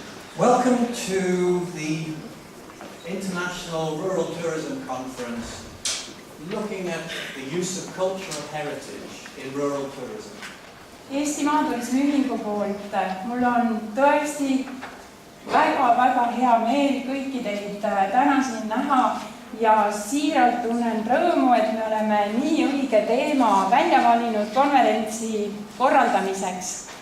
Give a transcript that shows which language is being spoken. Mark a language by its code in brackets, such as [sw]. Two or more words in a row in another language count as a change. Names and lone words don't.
[en] Welcome to the International Rural Tourism Conference, looking at the use of cultural heritage in rural tourism. [et] Eesti Maaturismi Ühingu poolt mul on tõesti väga hea meel kõiki teid täna siin näha ja siiralt tunnen rõõmu, et me oleme nii õige teema välja valinud konverentsi korraldamiseks.